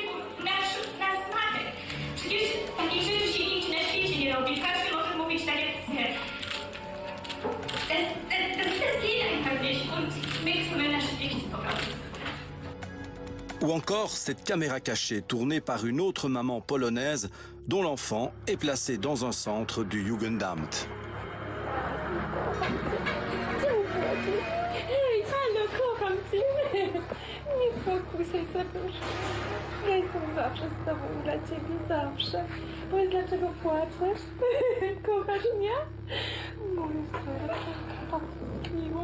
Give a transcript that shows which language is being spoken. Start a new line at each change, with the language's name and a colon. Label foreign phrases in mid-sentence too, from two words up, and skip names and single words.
French: Ou encore cette caméra cachée tournée par une autre maman polonaise dont l'enfant est placé dans un centre du Jugendamt.
Polish: Hej, halo, kocham cię. Nie pokusaj za dużo. Ja jestem zawsze z tobą, dla ciebie zawsze. Powiedz, dlaczego płaczesz? Kochasz mnie? Moje serce, miło.